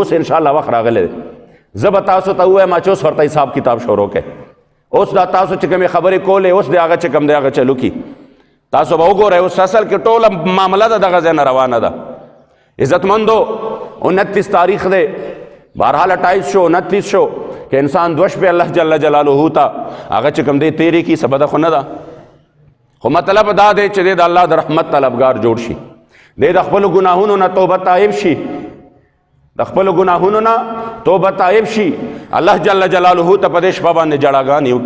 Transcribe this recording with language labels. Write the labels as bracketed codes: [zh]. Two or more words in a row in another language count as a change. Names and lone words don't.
[ps] اوس انشاءالله وخت راغلی دی زه به تاسو ته ووایم چې اوس ورته حساب کتاب شروع کړئ. اوس دا تاسو چې کومې خبرې کولې اوس د هغه چې کوم دی هغه چلو کړي. تاسو به وګورئ اوس اصل کې ټوله معامله د دغه ځای نه روانه ده. عزتمندو 29 تاریخ دی، بهرحال 28 شو 29 شو که انسان دوش پہ اللہ [ar] جل جلالہ [ps] تا هغه چې کوم دی تیری کی سبده خو نه ده، خو مطلب دا دی چې د الله د رحمت طلبګار جوړ شي، د خپلو ګناهونو نه توبه تائب شي، د خپلو ګناهونو نه توبه تائب شي، الله [ar] جل جلاله [ps] ته په دې شپه باندې جړاګانې وکړي.